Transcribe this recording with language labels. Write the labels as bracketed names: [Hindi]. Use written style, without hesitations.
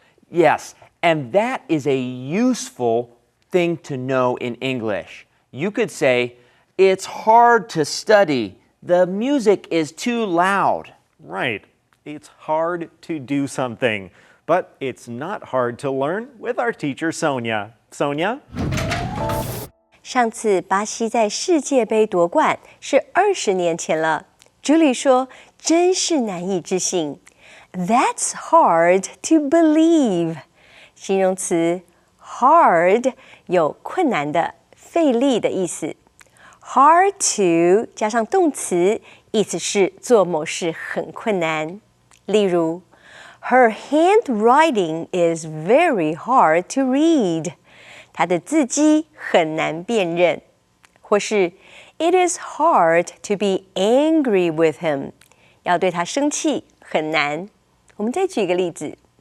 [English] Yes, and that is a useful thing to know in English. You could say, it's hard to study. The music is too loud. Right. It's hard to do something. But it's not hard to learn with our teacher, Sonia. Sonia? [Chinese] 上次巴西在世界杯夺冠是20年前了。 Julie 说：“真是难以置信。” [English] That's hard to believe. [Chinese] 形容词 hard 有困难的、费力的意思。 Hard to 加上动词，意思是做某事很困难。例如 [English] Her handwriting is very hard to read. [Chinese] 她的字迹很难辨认。或是 [English] It is hard to be angry with him. [Chinese] 要对他生气很难。我们再举一个例子。